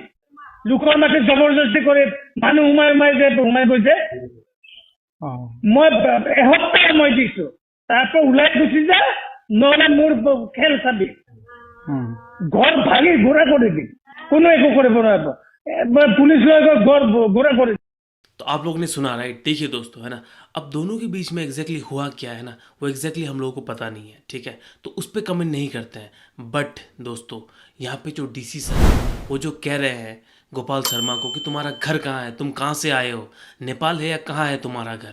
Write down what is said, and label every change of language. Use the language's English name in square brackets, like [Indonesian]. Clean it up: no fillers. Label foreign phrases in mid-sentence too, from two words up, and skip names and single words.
[Assamese] লোকৰ মাটি জবৰদস্তি কৰি মানুহ সোমাই গৈছে। মই এসপ্তাহ মই দিছো, তাৰপৰা ওলাই গুচি যা, নহ'লে মোৰ খেল চাবি। ঘৰ ভাঙি ঘূৰা কৰি দিম, কোনো একো কৰিব নোৱাৰিব। পুলিচ লৈ গৈ ঘৰ ঘূৰা কৰি। [Hindi] तो आप लोगों ने सुना राइट। देखिए दोस्तों, है ना, अब दोनों के बीच में एग्जैक्टली हुआ क्या है ना, वो एग्जैक्टली हम लोगों को पता नहीं है, ठीक है, तो उस पर कमेंट नहीं करते हैं। बट दोस्तों यहाँ पे जो डीसी सर हैं, वो जो कह रहे हैं गोपाल शर्मा को कि तुम्हारा घर कहाँ है, तुम कहाँ से आए हो, नेपाल है या कहाँ है तुम्हारा घर।